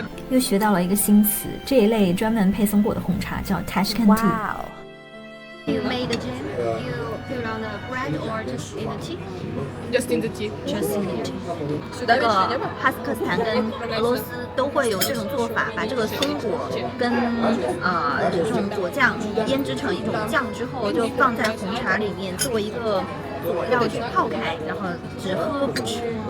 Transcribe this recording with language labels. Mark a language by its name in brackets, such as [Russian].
[Chinese] 又学到了一个新词，这一类专门配松果的红茶叫 Tashkent tea。 [English] Wow. You made the jam? You put on the bread or just in the tea? Just in the tea. Just in the tea. [Chinese] 那个哈斯克斯坦跟俄罗斯都会有这种做法，把这个松果跟这种果酱腌制成一种酱之后，就放在红茶里面作为一个佐料去泡开，然后只喝不吃。